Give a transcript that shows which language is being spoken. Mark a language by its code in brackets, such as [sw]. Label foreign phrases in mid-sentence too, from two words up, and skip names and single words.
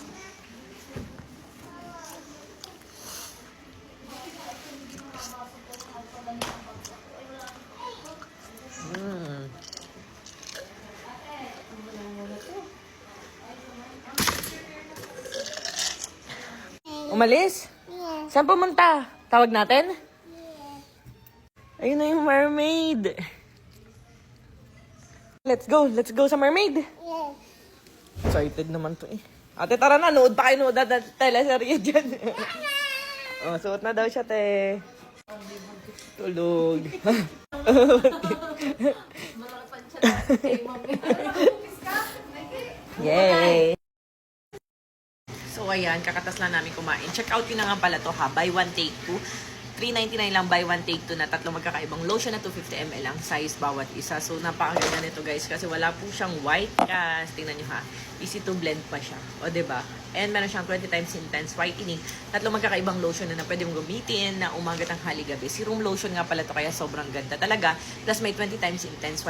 [tl] Mm. Umalis? Saan pumunta? Tawag natin? Ayun na yung mermaid. [en] Let's go sa mermaid. [tl] Excited naman to eh. Ate, tara na, nood pa kayo, nood na teleserye dyan. Oh, suot na daw siya, te. Tulog. Yay! So ayan, kakatas lang namin kumain. [en] Check out [tl] yun na nga pala to ha. [en] Buy one, take two. [tl] $3.99 lang, [en] buy one, take two [tl] na tatlong magkakaibang lotion na 250 ml ang size bawat isa. So napakaganda nito guys kasi wala po siyang white cast. Tingnan nyo ha. [en] Easy to blend [tl] pa siya. O diba? And meron siyang [en] 20 times intense whitening. [tl] Tatlong magkakaibang lotion na pwede mong gamitin na umaga, tanghali, gabi. Serum lotion nga pala to kaya sobrang ganda talaga. Plus may [en] 20 times intense whitening.